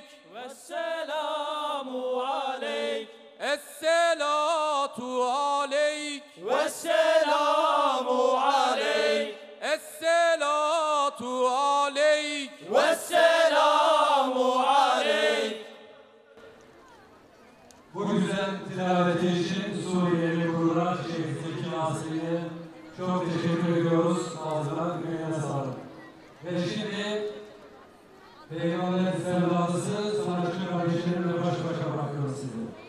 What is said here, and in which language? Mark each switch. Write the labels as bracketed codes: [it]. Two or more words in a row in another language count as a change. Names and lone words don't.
[ar] والسلام عليك الصلاة عليك والسلام عليك الصلاة عليك والسلام عليك. [tr] Bu güzel tilaveti için Suriyeli Kur'an Şeyh Zeki Asili'ye çok teşekkür ediyoruz. Ağzına yüreğine sağlık. Ve şimdi Peygamber sevdalısı sanatçı kardeşlerimle baş başa bırakıyoruz sizi.